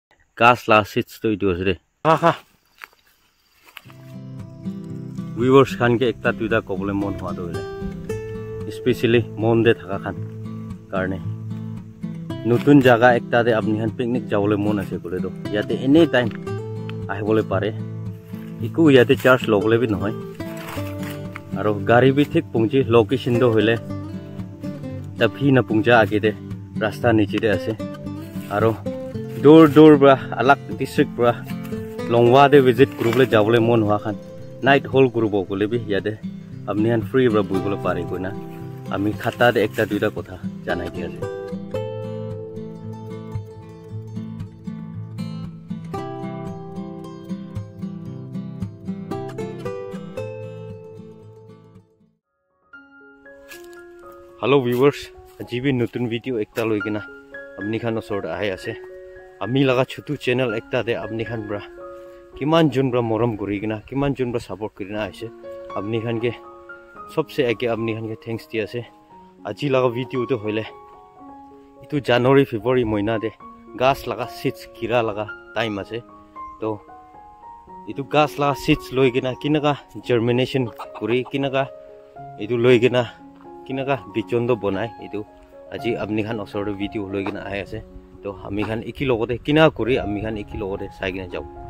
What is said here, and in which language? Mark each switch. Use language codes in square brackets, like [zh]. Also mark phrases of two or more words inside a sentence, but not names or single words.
[nag] gas la seats to itu ase de ha viewers khan ke ekta duita kobole mon hoa do ile especially mon de thaka khan karne nutun jaga ekta de apni han picnic jawole mon ase kole do yate [en] any time [nag] ahibole pare iku yate charge lobole bi nohoy aro gari bi thik pungji location do hoile tabhi na pungja age de rasta niche de ase aro dor bra alak district bra longwa de visit kurubole jawole mon hoa khan night hall kurubo kole bi yate apni han free bra buibole pare koina ami khata de ekta duita kotha janai di ase Hello viewers, aji bi nutun video ekta loi kina apni khan osor ahe ase ami laga chutu channel ekta de apni khan bra kiman jun bra morom guri kina kiman jun bra support kurina aise apni khan ke sobse age apni han ke thanks diya se aji laga video to hole itu January February mohina de gas laga seeds kira laga time ase to itu gas laga seeds loi kina kinka germination kuri kinka itu loi kina kinka bichondo banai itu aji apni khan osor video loi kina ahi ase to ami khan eki logote kina kuri ami khan eki logote sai kina jau